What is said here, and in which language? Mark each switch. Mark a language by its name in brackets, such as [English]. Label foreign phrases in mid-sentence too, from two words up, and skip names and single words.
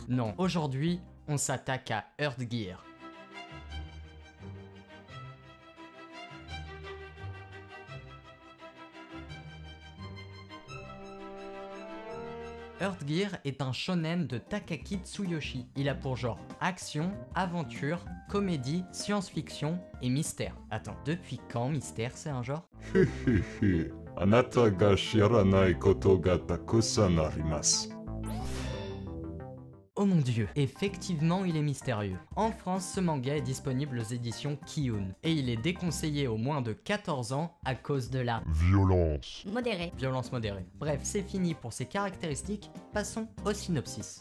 [French] Non, aujourd'hui, on s'attaque à Earth Gear. Earth Gear est un shonen de Takaki Tsuyoshi. Il a pour genre action, aventure, comédie, science-fiction et mystère. Attends, depuis quand mystère c'est un genre? [Japanese] へへへ、あなたが知らないことがたくさんあります。 [French] Oh mon dieu, effectivement il est mystérieux. En France, ce manga est disponible aux éditions Kiyun, et il est déconseillé aux moins de 14 ans à cause de la Violence. violence modérée. Bref, c'est fini pour ces caractéristiques, passons au synopsis.